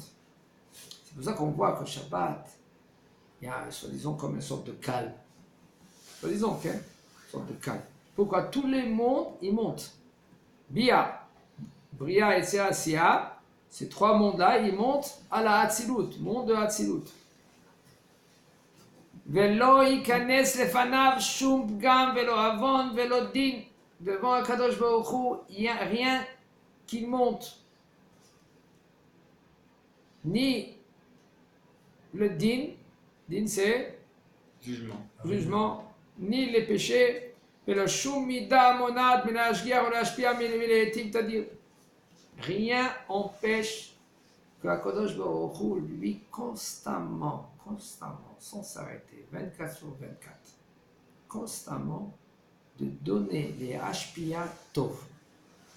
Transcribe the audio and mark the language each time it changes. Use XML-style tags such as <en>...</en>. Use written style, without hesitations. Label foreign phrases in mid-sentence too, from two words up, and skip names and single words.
<fr>C'est pour ça qu'on voit que Shabbat, il y a, soi-disant, comme une sorte de calme. Soi-disant, une sorte de calme. Pourquoi tous les mondes, ils montent. Bia, Bria et Sia, ces trois mondes-là, ils montent à la Hatzilut, monde de Hatzilut.</fr> <he>ולא יכנס לפניו שום פגם ולא עון ולא דין.</he> <fr>Devant</fr> <he>הקדוש ברוך הוא,</he> <fr>il n'y a rien qui monte. Ni le din c'est jugement, ni les péchés, rien empêche que</fr> <he>הקדוש ברוך הוא,</he> <fr>lui, constamment, sans s'arrêter, 24 sur 24, constamment, de donner les</fr> <he>השפע טוב.</he>